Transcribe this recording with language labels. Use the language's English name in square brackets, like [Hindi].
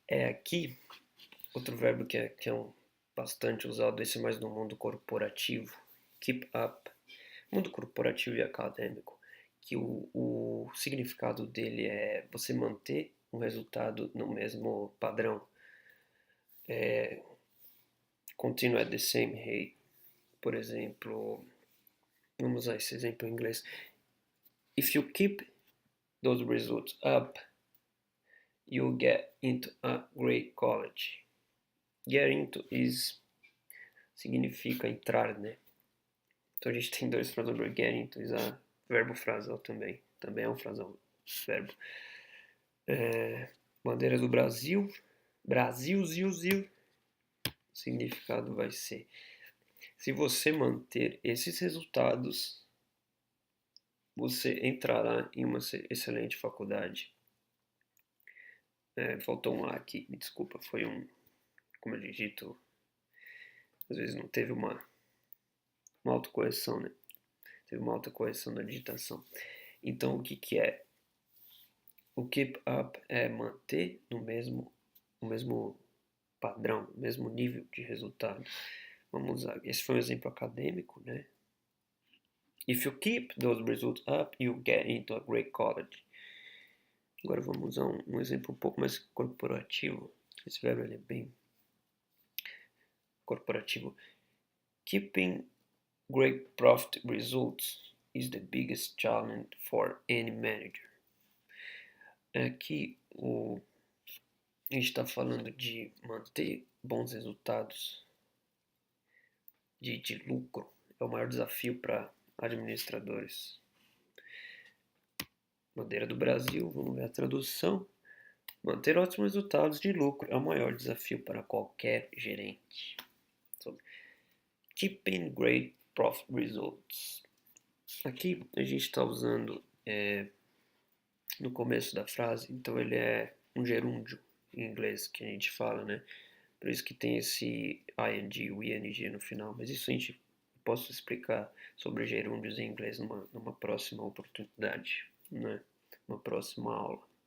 [Portuguese] Aqui, outro verbo que é bastante usado, esse mais no mundo corporativo, keep up. Mundo corporativo e acadêmico, que o significado dele é você manter um resultado no mesmo padrão. [English] Continue at the same rate. [Portuguese] Por exemplo, vamos usar esse exemplo em inglês. [English] If you keep those results up, you'll get into a great college. [Portuguese] Get into significa entrar, né? Então a gente tem dois frasal verbos. Get into verbo frasal também. Também é um frasal verbo. Bandeira do Brasil. Brasil, ziu, ziu. O significado vai ser: se você manter esses resultados, você entrará em uma excelente faculdade. Faltou um A aqui, me desculpa, foi como eu digito, às vezes não teve uma autocorreção, né? Teve uma autocorreção na digitação. Então, o que é? O keep up é manter no mesmo padrão, no mesmo nível de resultado. Vamos usar, esse foi um exemplo acadêmico, né? [English] If you keep those results up, you get into a great college. [Portuguese] Agora vamos usar um exemplo um pouco mais corporativo. Esse verbo é bem corporativo. [English] Keeping great profit results is the biggest challenge for any manager. [Portuguese] Aqui a gente está falando de manter bons resultados de lucro. É o maior desafio para administradores. Bandeira do Brasil, vamos ver a tradução. Manter ótimos resultados de lucro é o maior desafio para qualquer gerente. [English] So, keeping great profit results. [Portuguese] Aqui a gente está usando no começo da frase, então ele é um gerúndio em inglês que a gente fala, né? Por isso que tem esse ing, o ing no final. Mas isso a gente posso explicar sobre gerúndios em inglês numa próxima oportunidade, né? Uma próxima aula.